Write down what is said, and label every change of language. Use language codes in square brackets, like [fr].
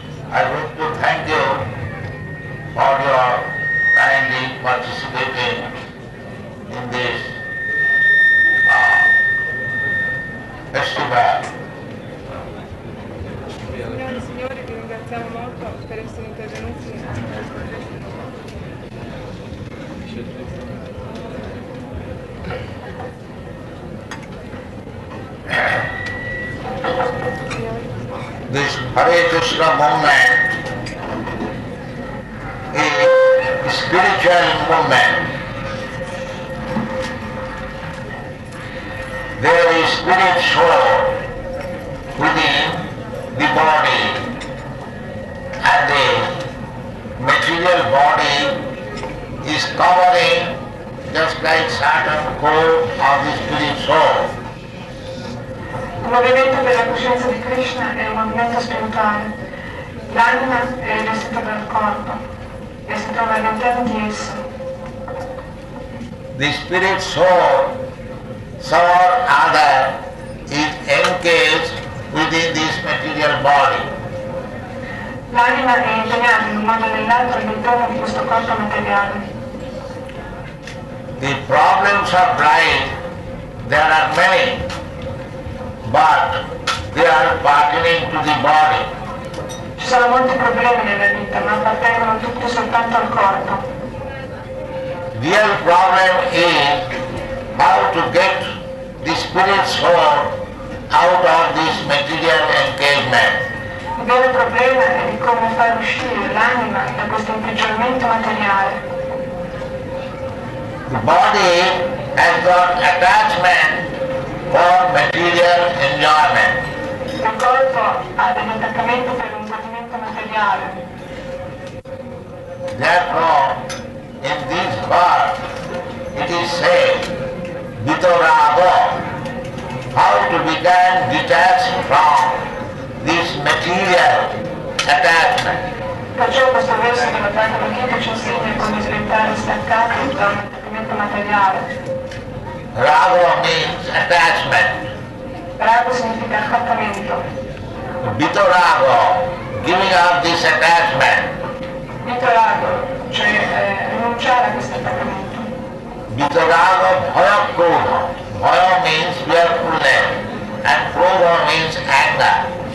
[en] I wish to thank you for your kindly participating in this festival. [it] Signore, vi ringraziamo molto per essere intervenuti. [en] This Hare Krishna movement is a spiritual movement. There is spirit soul within the body, and the material body is covering just like certain core of the spirit soul. [it] Il movimento per la coscienza di Krishna è un movimento spirituale. L'anima è rivestita dal corpo e si trova all'interno di esso. [en] The spirit soul, some or other, is engaged within this material body. [it] L'anima è impegnata in un modo o nell'altro all'interno di questo corpo materiale. [en] The problems of life, there are many, but they are pertaining to the body. [it] Ci sono molti problemi nella vita, ma appartengono tutti soltanto al corpo. [en] Real problem is how to get the spirit soul out of this material engagement. [it] Il vero problema è di come far uscire l'anima da questo imprigionamento materiale. [en] The body has got attachment for material enjoyment. [it] Il corpo ha degli attaccamenti per un godimento materiale. [en] Therefore, in this verse, it is said, Vitoravo, how to become detached from this material attachment. [it] Perciò questo verso della Bhagavad Gita ci insegna come diventare staccati da un attaccamento materiale. [en] Raga means attachment. [it] Raga significa attaccamento. [en] Vitoravo, giving up this attachment. [it] Vitorago, cioè rinunciare a questo attaccamento. [sa] Vitoravo bhaya krodha. [en] Bhaya means fearfulness and krodha means anger.